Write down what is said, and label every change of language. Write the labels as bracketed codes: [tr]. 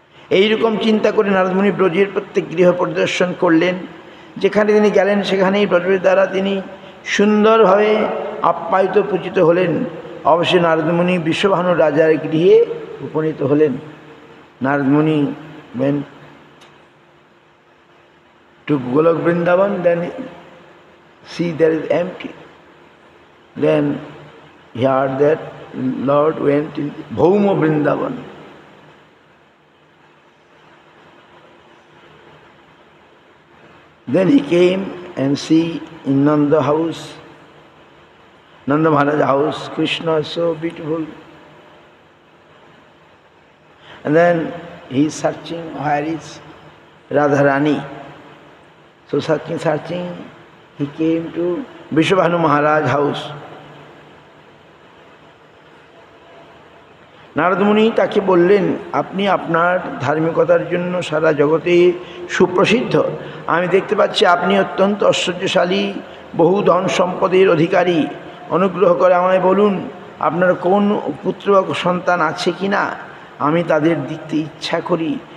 [bn] এইরকম চিন্তা করে নারদমুনি ব্রজের প্রত্যেক গৃহ পরিদর্শন করলেন। যেখানে তিনি গেলেন সেখানেই ব্রজের দ্বারা তিনি সুন্দরভাবে আপ্যায়িত পূজিত হলেন। অবশ্যই নারদমুনি বিশ্বভানু রাজার গৃহে উপনীত হলেন। [en] Naradmuni went to Golok Vrindavan, then see there is empty. Then he heard that Lord went in Bhauma Vrindavan. Then he came and see in Nanda house, Nanda Maharaj house, Krishna is so beautiful. And then he is searching where is Radharani. So searching, he came to Vishwabhanu Maharaj house. [bn] Narad Muni তাকে বললেন, আপনি আপনার ধার্মিকতার জন্য সারা জগতে সুপ্রসিদ্ধ। আমি দেখতে পাচ্ছি আপনি অত্যন্ত ঐশ্বর্যশালী, বহু ধন সম্পদের অধিকারী। অনুগ্রহ করে আমায় বলুন, আপনার কোন পুত্র বা সন্তান আছে কি না, আমি তাদের দিতে ইচ্ছা করি।